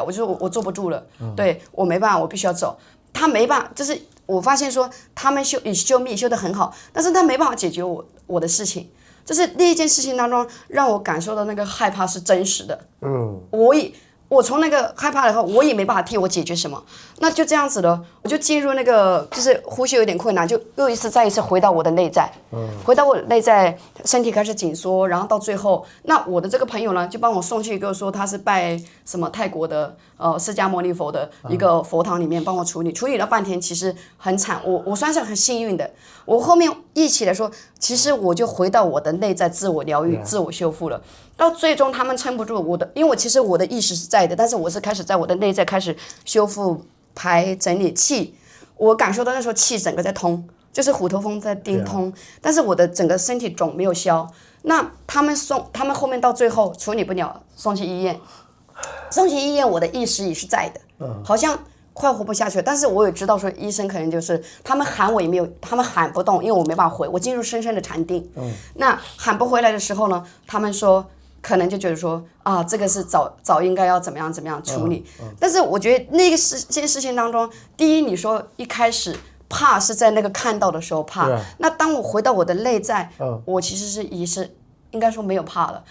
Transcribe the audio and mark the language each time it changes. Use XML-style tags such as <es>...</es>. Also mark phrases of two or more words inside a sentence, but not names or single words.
<zh>我就說我坐不住了，對，我沒辦法，我必須要走。他沒辦法，就是我發現說他們修密修得很好，但是他沒辦法解決我的事情。就是那一件事情當中，讓我感受到那個害怕是真實的。我從那個害怕了以後，我也沒辦法替我解決什麼，那就這樣子了，我就進入那個就是呼吸有點困难，就又再一次回到我的內在，回到我的內在，身體開始緊縮，然後到最後，那我的這個朋友呢，就幫我送去一個說他是拜什麼泰國的釋迦牟尼佛的一個佛堂裡面幫我處理了半天，其實很慘，我算是很幸運的，我後面一起來說，其實我就回到我的內在自我療癒、自我修復了。到最終他們撐不住我的，因為其實我的意識是在的，但是我是開始在我的內在開始修復、排、整理氣。我感受到那時候氣整個在通，就是虎頭蜂在叮通，但是我的整個身體腫沒有消。那他們後面到最後處理不了，送去醫院。送去醫院，我的意識也是在的，好像快活不下去了。但是我也知道說醫生可能就是他們喊我也没有，他們喊不动，因為我没办法回，我进入深深的禪定。那喊不回來的時候呢，他們說。可能就覺得說啊，這個是早應該要怎麼樣處理。但是我覺得那個件事情當中，第一，你說一開始怕是在那個看到的時候怕，那當我回到我的內在，我其實也是應該說沒有怕了。</zh>